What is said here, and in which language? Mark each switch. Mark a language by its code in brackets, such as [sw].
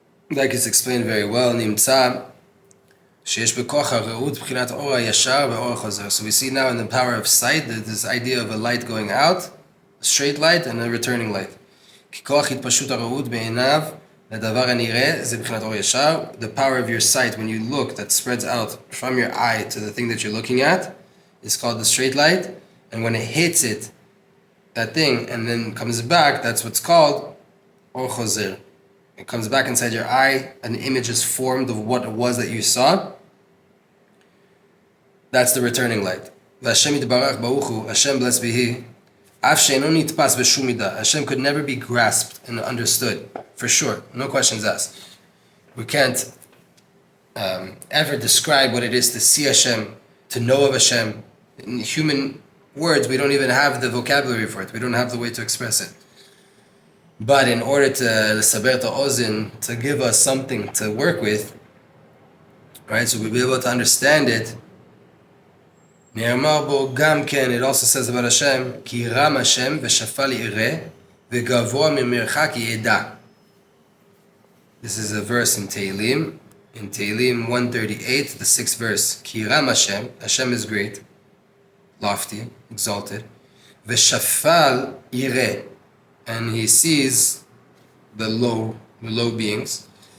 [en] like it's explained very well, [he] נמצא שיש בכוח הרעות בחינת אור הישר ואור החוזר. [en] So we see now in the power of sight that this idea of a light going out, a straight light and a returning light. [he] כי כוח התפשטות הרעות בעיניו לדבר הנראה זה בחינת אור ישר. [en] The power of your sight when you look that spreads out from your eye to the thing that you're looking at is called the straight light. And when it hits it, that thing, and then comes back, that's what's called or chozer. It comes back inside your eye, an image is formed of what it was that you saw. That's the returning light. [he] Hashem yitbarach baruch hu, [en] Hashem blessed be He. [he] Af she'eno nitpas b'shum midah. [en] Hashem could never be grasped and understood, for sure. No questions asked. We can't ever describe what it is to see Hashem, to know of Hashem. In human words, we don't even have the vocabulary for it. We don't have the way to express it. But in order to saber ozin, to give us something to work with, right? So we'll be able to understand it. [he] נאמר בו גם כן, [en] it also says about Hashem, [he] כי רם השם ושפל יראה וגבוה ממרחק ידע. [en] This is a verse in Tehillim 138, the 6th verse. [he] כי רם השם, [en] Hashem is great, lofty, exalted. [he] ושפל יראה, [en] and he sees the low beings.